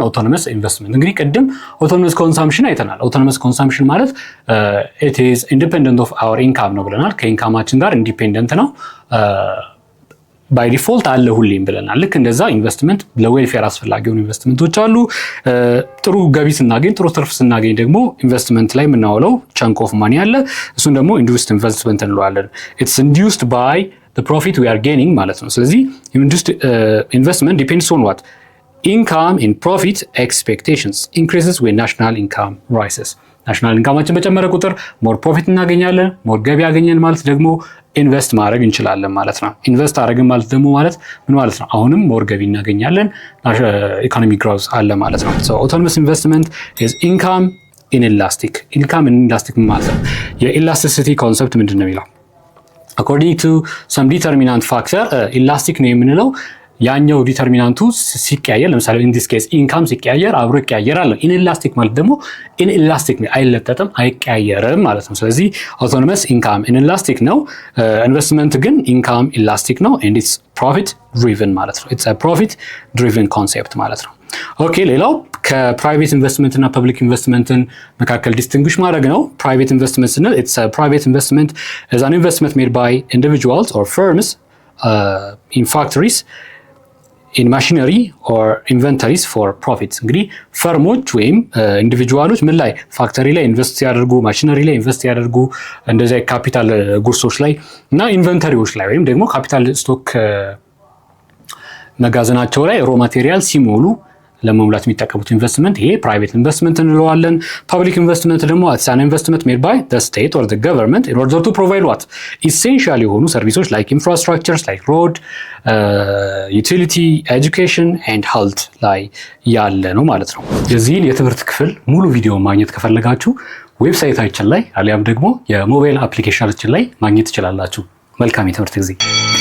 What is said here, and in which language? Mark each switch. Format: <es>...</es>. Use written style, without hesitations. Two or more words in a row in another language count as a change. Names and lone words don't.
<en>autonomous investment።</en> <am>እንግዲህ ቅድም</am> <en>autonomous consumption</en> <am>አይተናል።</am> <en>autonomous consumption</en> <am>ማለት</am> <en>it is independent of our income</en> <am>ነው ብለናል። ከኢንካማችን ጋር ኢንዲፔንደንት ነው</am> <en>by default</en> <am>አለ ሁሌም ብለናል። ልክ እንደዛ ኢንቨስትመንት ለዌልፌር አስፈላጊ የሆኑ ኢንቨስትመንቶች አሉ። ጥሩ ገቢ ስናገኝ ጥሩ ትርፍ ስናገኝ ደግሞ ኢንቨስትመንት ላይ የምናውለው</am> <en>chunk of money</en> <am>አለ። እሱን ደግሞ</am> <en>induced investment</en> <am>እንለዋለን።</am> <en>it's induced by the profit we are gaining</en> <am>ማለት ነው። ስለዚህ</am> <en>investment depends on what? Income and profit expectations increases when national income rises. national income</en> <am>በጨመረ ቁጥር</am> <en>more profit</en> <am>እናገኛለን። ሞር ገቢ ያገኘን ማለት ደግሞ ኢንቨስት ማድረግ እንችላለን ማለት ነው። ኢንቨስት አደረግን ማለት ደግሞ ማለት ምን ማለት ነው? አሁንም ሞር ገቢ እናገኛለን።</am> <en>economy growth</en> <am>አለ ማለት ነው።</am> <en>so autonomous investment is income inelastic</en> <am>ማለት ነው። የኢላስቲሲቲ ኮንሰፕት ምንድን ነው የሚለው?</am> <en>according to some determinant factor</en> <am>ኢላስቲክ ነው የምንለው ያኛው ዲተርሚናንቱ ሲቀያየር፣ ለምሳሌ</am> <en>in this case</en> <am>ኢንካም ሲቀያየር አብሮ ይቀያየራል። ኢንኤላስቲክ ማለት ደግሞ ኢንኤላስቲክ ነው፣ አይለጠጥም፣ አይቀያየርም ማለት ነው። ስለዚህ</am> <en>autonomous income inelastic</en> <am>ነው፣ ኢንቨስትመንት ግን</am> <en>income elastic</en> <am>ነው</am> <en>and it's profit driven</en> <am>ማለት ነው።</am> <en>it's a profit driven concept</en> <am>ማለት ነው። ኦኬ ሌላው ከፕራይቬት ኢንቨስትመንት እና</am> <en>public investment</en> <am>መካከል ዲስቲንጉሽ ማድረግ ነው።</am> <en>private investment</en> <am>ስንል</am> <en>it's a private investment is an investment made by individuals or firms in factories in machinery or inventories for profits።</en> <am>እንግዲህ ፈርሞች ወይም ኢንዲቪጁዋሎች ምን ላይ ፋክተሪ ላይ ኢንቨስት ያደርጉ፣ ማሽነሪ ላይ ኢንቨስት ያደርጉ፣ እንደዚህ</am> <en>capital goods</en> <am>ላይ እና ኢንቨንተሪዎች ላይ ወይም ደግሞ</am> <en>capital stock</en> <am>መጋዘናቸው ላይ</am> <en>raw material</en> <am>ሲሞሉ ለመሙላት የሚጠቀሙት ኢንቨስትመንት ይሄ</am> <en>private investment</en> <am>እንለዋለን።</am> <en>public investment</en> <am>ደግሞ</am> <en>an investment made by the state or the government in order to provide what essential</en> <am>የሆኑ ሰርቪሶች</am> <en>like infrastructures like road, utility, education and health</en> <am>ላይ ያለ ነው ማለት ነው። የዚህን የትምህርት ክፍል ሙሉ ቪዲዮ ማግኘት ከፈለጋችሁ ዌብሳይታችን ላይ አሊያም ደግሞ የሞባይል አፕሊኬሽናችን ላይ ማግኘት ትችላላችሁ። መልካም የትምህርት ጊዜ</am>